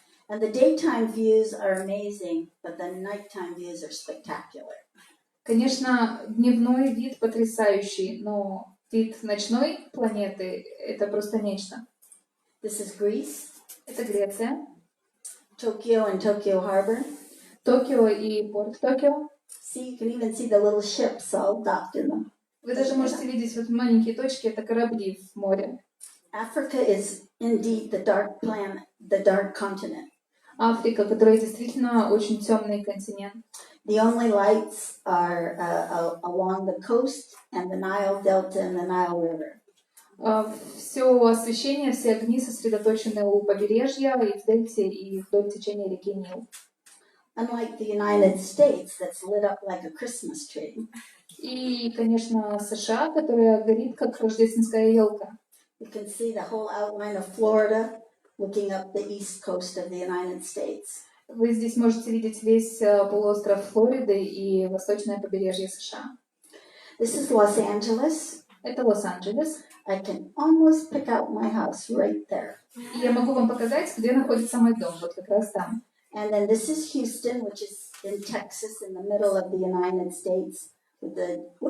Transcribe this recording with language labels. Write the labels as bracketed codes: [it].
[en] And the daytime views are amazing, but the nighttime views are spectacular. [ru] Конечно, дневной вид потрясающий, но вид ночной планеты — это просто нечто. [en] This is Greece. [ru] Это Греция. [en] Tokyo and Tokyo Harbor. [ru] Токио и порт Токио. [en] See, you can even see the little ships all docked in them. [ru] Вы даже можете видеть вот маленькие точки, это корабли в море. [en] Africa is indeed the dark continent. [ru] Африка, которая действительно очень темный континент. [en] The only lights are along the coast and the Nile Delta and the Nile River. [ru] Все освещение, все огни сосредоточены у побережья и в дельте, и вдоль течения реки Нил. [en] Unlike the United States, that's lit up like a Christmas tree. [ru] И, конечно, США, которая горит как рождественская елка. [en] You can see the whole outline of Florida looking up the east coast of the United States. [ru] Вы здесь можете видеть весь полуостров Флориды и восточное побережье США. [en] This is Los Angeles. [ru] Это Лос-Анджелес. [en] I can almost pick out my house right there. [ru] И я могу вам показать, где находится мой дом, вот как раз там. [en] And then this is Houston, which is in Texas, in the middle of the United States, with the,